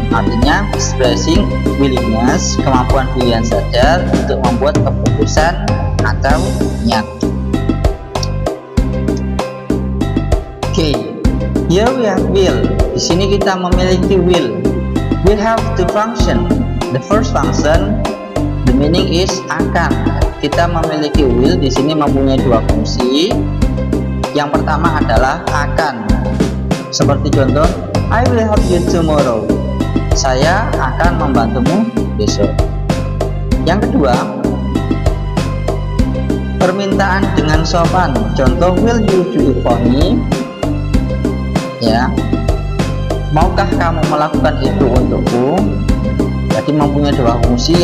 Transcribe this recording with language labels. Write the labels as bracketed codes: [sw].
[id] Artinya, [en] expressing willingness, [id] kemampuan pilihan sadar untuk membuat keputusan atau niat. [en] Okay, here we have will. [id] Di sini kita memiliki will. [en] Will have two function. The first function, the meaning is akan. [id] Kita memiliki will di sini mempunyai dua fungsi. Yang pertama adalah akan. Seperti contoh, [en] I will help you tomorrow. [id] Saya akan membantumu besok. Yang kedua, permintaan dengan sopan. Contoh, [en] will you do it for me? [id] Ya. Maukah kamu melakukan itu untukku? Jadi mempunyai dua fungsi.